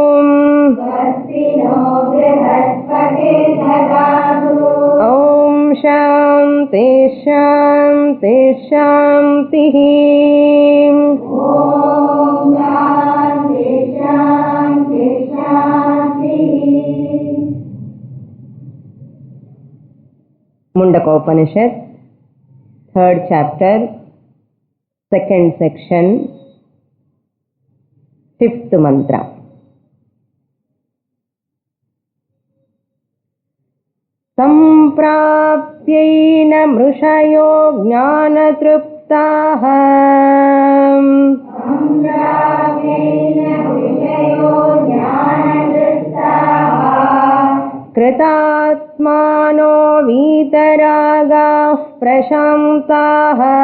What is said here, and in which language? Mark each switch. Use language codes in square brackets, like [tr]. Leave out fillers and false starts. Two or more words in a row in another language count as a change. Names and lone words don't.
[sa] ॐ शान्ति शान्ति शान्तिः। [en] मुंडकोपनिषद 3rd chapter 2nd section 5th mantra. [sa] संप्राप्यैन मृषयो ज्ञानतृप्ताः। कृतात्मानो वीतरागाः प्रशान्ताः।